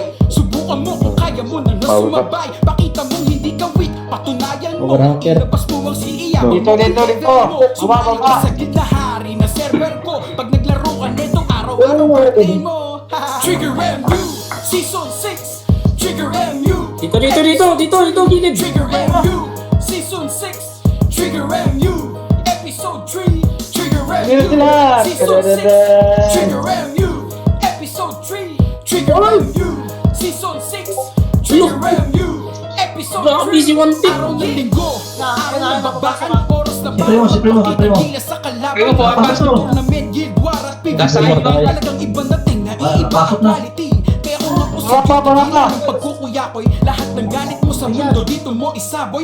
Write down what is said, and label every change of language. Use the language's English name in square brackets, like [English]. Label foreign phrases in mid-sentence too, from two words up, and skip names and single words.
[Filipino] Subukan mo kung kaya mo na sumabay. Pakita mong hindi ka weak, patunayan mo. Ilabas mo ang siya. Dito. Baba. Sa gitna hari na server ko. Pag naglaro ka netong araw-araw birthday mo. Trigger MU Season 6. Trigger MU. Dito, gilid. Trigger MU Season 6. Trigger MU Episode 3. Trigger MU Season 6. Trigger MU Episode 3. Trigger MU Season 6. Trigger MU Episode 3. Grabe si One Tip. Araw ng linggo, araw ng bakbakan, oras na Sipre mo. Pakita sa kalaban, Primo po, pasok tournament, [English] guild war [Filipino] at PvP. Nasa line ba? Talagang iba na ting, naiiba Pasok ang na. quality. Kaya kung ako sa ng pagkukuyakoy, lahat ng galit mo sa mundo dito mo isaboy.